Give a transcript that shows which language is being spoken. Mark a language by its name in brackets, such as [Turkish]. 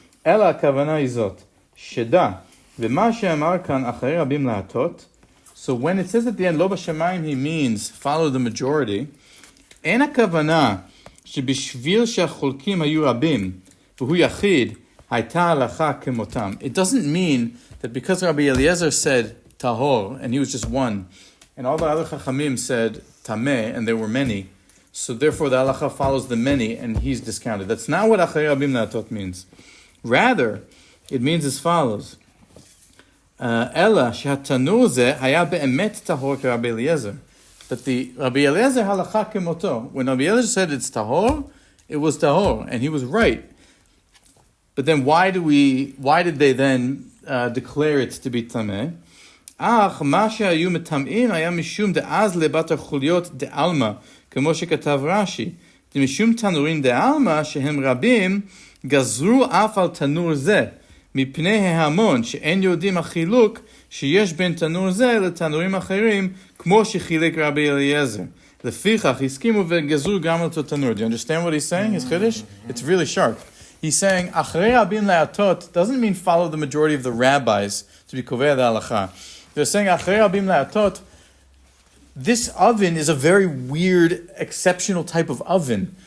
[Hebrew] Ela הכוונה היא זאת, שדע, ומה שאמר כאן אחרי רבים להטות, [English] so when it says at the end, [Hebrew] לא בשמיים, [English] he means, follow the majority, [Hebrew] אין הכוונה שבשביל שהחולקים היו רבים, והוא יחיד, הייתה הלכה כמותם. [English] It doesn't mean that because Rabbi Eliezer said tahor, and he was just one, and all the other chachamim said tameh, and there were many, so therefore the halacha follows the many, and he's discounted. That's not what Acharei Rabim La'atot means. Rather, it means as follows. [Hebrew] Ela shehatanur zeh haya be'emet tahor keRabbi Eliezer. [English] That the Rabbi Eliezer halacha kemoto. When Rabbi Eliezer said it's tahor, it was tahor, and he was right. But then why did they then declare it to be tameh? [Hebrew] Ach, ma shehayu metam'in haya mishum de'az lebat ha'chuliot de'alma. כמו שכתב רש"י, משום תנורים דעלמא שהם רבים, גזרו אף על תנור זה, מפני ההמון שאין יודעים החילוק שיש בין תנור זה לתנורים אחרים, כמו שחילק רבי אליעזר. לפיכך הסכימו וגזרו גם על אותו תנור. [English] Do you understand what he's saying? His Chiddush? It's really sharp. He's saying, [Hebrew] אחרי רבים להטות [English] doesn't mean follow the majority of the rabbis to be קובע the הלכה. They're saying, [Hebrew] אחרי רבים להטות, [English] this oven is a very weird, exceptional type of oven.